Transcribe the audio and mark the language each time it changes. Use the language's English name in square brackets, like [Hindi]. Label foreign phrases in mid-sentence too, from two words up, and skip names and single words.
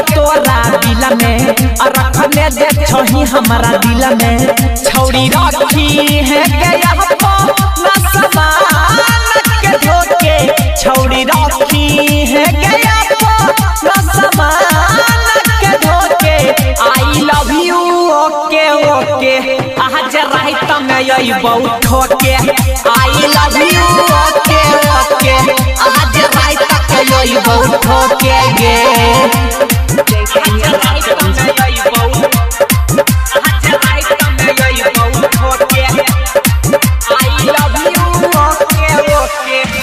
[Angika] तोरा दिल में रखने जे छोही हमारा दिल में छौरी रखी है गया ना समान के धोके छौरी रखी है गया ना समान के धोके [English] I love you okay okay [Angika] आज रात में यही बहुत ठोके [English] I love you okay okay [Angika] आज रात तक यही बहुत ठोके गे आज रात में यही बहुत ठोके [English] I love you okay okay